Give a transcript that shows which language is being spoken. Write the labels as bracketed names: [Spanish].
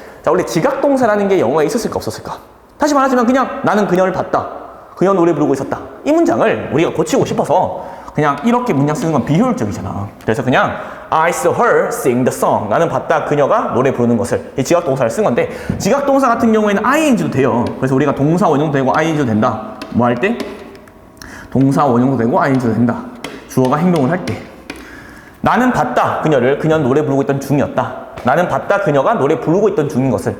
[Korean] 자, 원래 지각동사라는 게 영어에 있었을까 없었을까? 다시 말하자면 그냥 나는 그녀를 봤다. 그녀 노래 부르고 있었다. 이 문장을 우리가 고치고 싶어서 그냥 이렇게 문장 쓰는 건 비효율적이잖아. 그래서 그냥 [English] I saw her sing the song. [Korean] 나는 봤다. 그녀가 노래 부르는 것을. 이 지각동사를 쓴 건데 지각동사 같은 경우에는 ing도 돼요. 그래서 우리가 동사 원형도 되고 ing도 된다. 뭐 할 때? 동사 원형도 되고 ing도 된다. 주어가 행동을 할 때. 나는 봤다. 그녀를. 그녀는 노래 부르고 있던 중이었다. 나는 봤다. 그녀가 노래 부르고 있던 중인 것을.